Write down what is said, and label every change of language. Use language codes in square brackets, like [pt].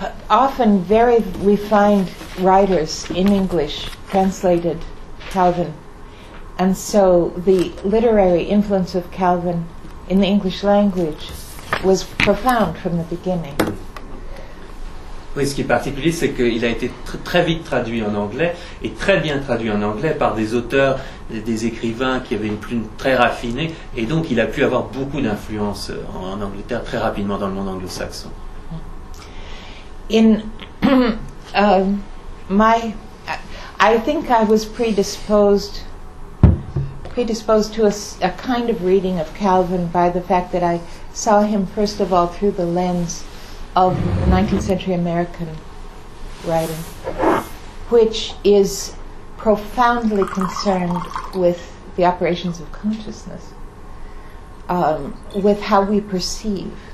[en] Often very refined writers in English translated Calvin. And so the literary influence of Calvin in the English language was profound from the beginning. [fr] Oui, ce qui est particulier, c'est qu'il a été très vite traduit en anglais et très bien traduit en anglais par des auteurs, des écrivains qui avaient une plume très raffinée, et donc il a pu avoir beaucoup d'influence en Angleterre très rapidement dans le monde anglo-saxon. [en] In I think I was predisposed to a kind of reading of Calvin by the fact that I saw him first of all through the lens of 19th century American writing, which is profoundly concerned with the operations of consciousness, with how we perceive.